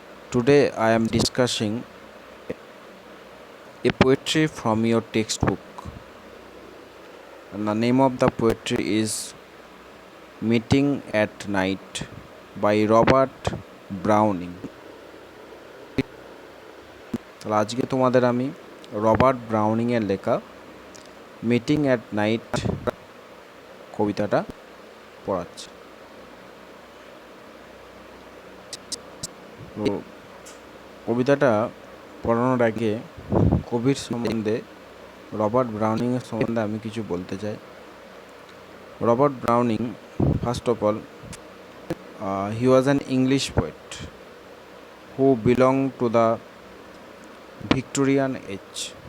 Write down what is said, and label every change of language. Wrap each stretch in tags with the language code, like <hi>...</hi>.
<en>Today I am discussing a poetry from your textbook. And the name of the poetry is Meeting at Night by Robert Browning.</en> <bn>তাহলে আজকে তোমাদের আমি Robert Browning এর লেখা meeting at night কবিতাটা পড়াচ্ছি। তো কবিতাটা পড়ানোর আগে কবির সম্বন্ধে রবার্ট ব্রাউনিংয়ের সম্বন্ধে আমি কিছু বলতে চাই।</bn> <en>Robert Browning, first of all, he was an English poet who belonged to the Victorian age.</en>